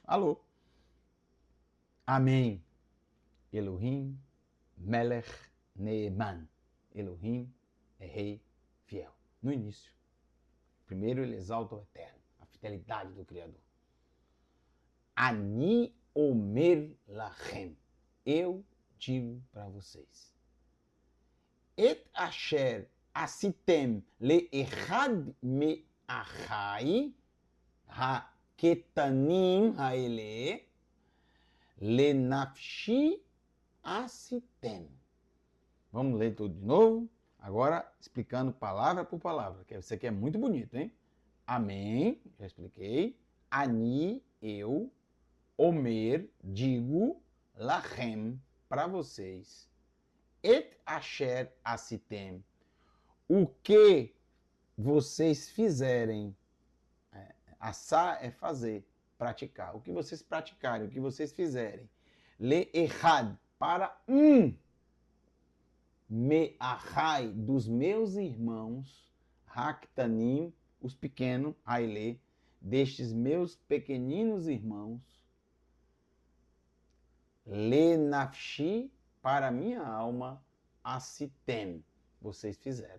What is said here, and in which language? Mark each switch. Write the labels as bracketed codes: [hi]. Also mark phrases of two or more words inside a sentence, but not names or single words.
[pt] Alô? Amém. [he] אלוהים מלך נאמן. [pt] Elohim é rei fiel. No início. Primeiro ele exalta o Eterno, a fidelidade do Criador. [he] אני אומר לכם. [pt] Eu digo para vocês. [he] את אשר עשיתם לאחד מאחי הקטנים האלה לנפשי עשיתם. [pt] Vamos ler tudo de novo? Agora explicando palavra por palavra, que isso aqui é muito bonito, hein? Amém, já expliquei. Ani, eu, Omer, digo, lachem, para vocês. [he] את אשר עשיתם, [pt] o que vocês fizerem. Assar é fazer, praticar. O que vocês praticarem, o que vocês fizerem. [he] לאחד, [pt] para [he] מאחי, [pt] dos meus irmãos, haktanim, os pequenos, haile, destes meus pequeninos irmãos, [he] לנפשי, [pt] para minha alma, asitem, vocês fizeram.